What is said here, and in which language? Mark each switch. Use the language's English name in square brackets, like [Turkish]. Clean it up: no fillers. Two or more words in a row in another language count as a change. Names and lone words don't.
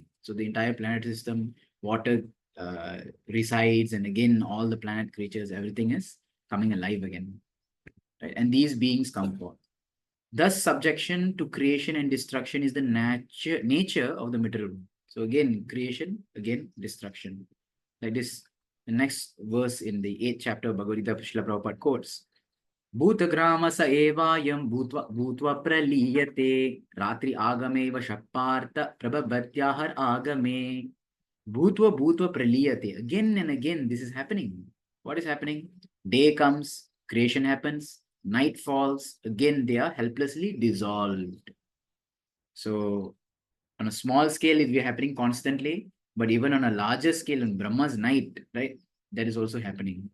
[English] So the entire planet system, water resides, and again, all the planet creatures, everything is coming alive again. Right? And these beings come forth. Thus, subjection to creation and destruction is the nature of the material world. So again, creation, again, destruction. Like this, the next verse in the 8th chapter of Bhagavad Gita, Srila Prabhupada quotes, [Sanskrit] भूतग्राम स एवायम् भूत्वा प्रलीयते रात्रि आगमे वशप्पार्थ प्रभबत्यहर् आगमे भूत्वा प्रलीयते. [English] Again and again, this is happening. What is happening? Day comes, creation happens, night falls, again they are helplessly dissolved. So on a small scale, it will be happening constantly, but even on a larger scale, in Brahma's night, right, that is also happening.